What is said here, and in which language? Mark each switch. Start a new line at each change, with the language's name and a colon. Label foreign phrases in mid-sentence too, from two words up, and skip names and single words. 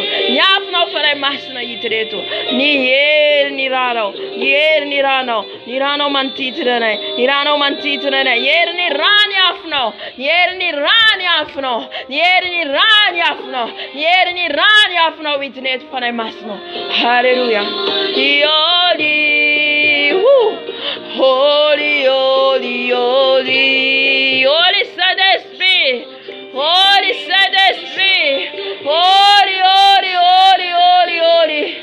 Malagasy: Ny afonao fanahy masina hidina eto. Ny hery ny ranao. Ny hery ny ranao. Ny ranao manodidina anay. Ny ranao manodidina anay. Hery ny rany afonao. Ny hery ny rany afonao. Ny hery ny rany afonao. Ny hery ny rany afonao hidina eto fanahy masina.
English: Hallelujah. Holy, holy, holy, holy, holy Saint-Esprit, holy Saint-Esprit, holy, holy, holy, holy, holy.